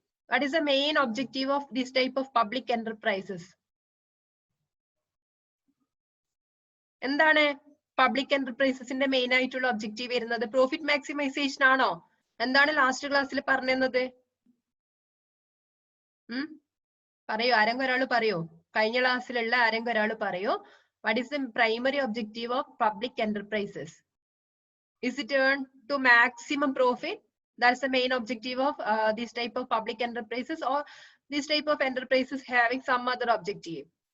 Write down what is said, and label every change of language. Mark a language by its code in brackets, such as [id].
[en] What is the main objective of this type of public enterprises? [ml] എന്താണ് public എന്റർപ്രൈസസിന്റെ main ആയിട്ടുള്ള objective വരുന്നത്? Profit maximisation ആണോ? എന്താണ് last ക്ലാസ്സിൽ പറഞ്ഞത്? പറയൂ, ആരെങ്കിലും ഒരാൾ പറയോ? കഴിഞ്ഞ ക്ലാസ്സിലുള്ള ആരെങ്കിലും ഒരാൾ പറയോ? [en] What is the primary objective of public enterprises? Is it to maximum profit? That's the main objective of this type of public enterprises, or this type of enterprises having some other objective?